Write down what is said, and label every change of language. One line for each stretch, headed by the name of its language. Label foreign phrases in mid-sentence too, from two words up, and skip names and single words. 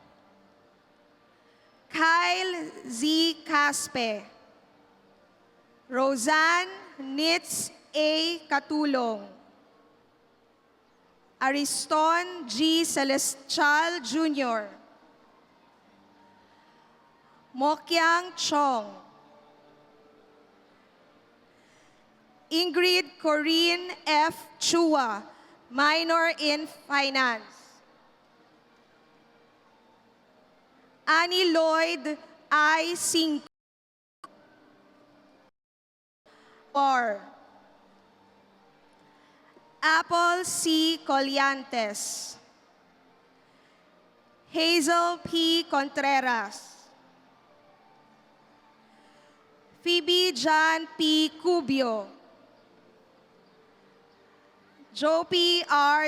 English: Kyle Z. Caspe. Roseanne Nitz A. Catulong. Ariston G. Celestial Jr. Mokyang Chong. Ingrid Corinne F. Chua, minor in finance. Annie Lloyd I. Cinco. Or Apple C. Colliantes, Hazel P. Contreras, Phoebe John P. Cubio, Joe P. R.